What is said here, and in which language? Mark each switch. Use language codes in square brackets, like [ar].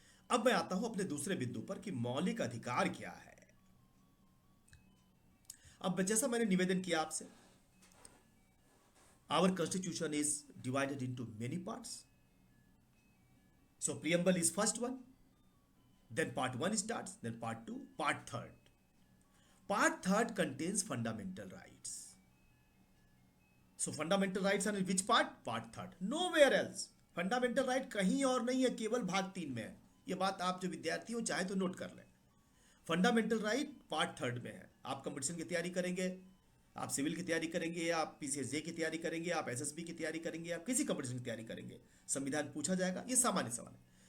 [hi] अब मैं आता हूं अपने दूसरे बिंदु पर कि मौलिक अधिकार क्या है। अब जैसा मैंने निवेदन किया आपसे, [en] Our constitution is divided into many parts. So preamble is first one, then part 1 starts, then part 2, part 3rd. Part 3rd contains fundamental rights. So fundamental rights are in which part? Part 3rd. Nowhere else. [hi] Fundamental right कहीं और नहीं है, केवल भाग 3 में है। ये बात आप जो विद्यार्थी हो चाहे तो नोट कर लें। फंडामेंटल राइट पार्ट 3rd में है। आप कंपटीशन की तैयारी करेंगे, आप सिविल की तैयारी करेंगे, आप पीसीएसजे की तैयारी करेंगे, आप एसएसबी की तैयारी करेंगे, आप किसी कंपटीशन की तैयारी करेंगे, संविधान पूछा जाएगा। ये सामान्य सवाल है।